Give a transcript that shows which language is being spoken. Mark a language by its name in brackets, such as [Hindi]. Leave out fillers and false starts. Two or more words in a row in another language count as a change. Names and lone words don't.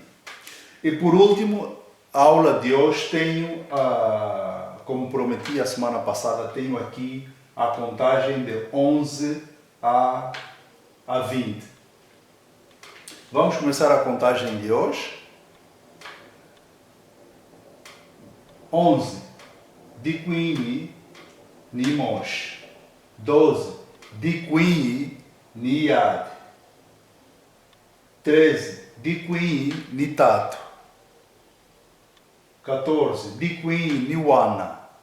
[Portuguese] E por último, a aula de hoje tenho, como prometi a semana passada, tenho aqui a contagem de 11 a 20. Vamos começar a contagem de hoje. 11. [Kimbundu] Dikwini ni Mosh. 12. Dikwini ni Yad. 13. Dikwini ni Tato. 14. Dikwini ni Wana.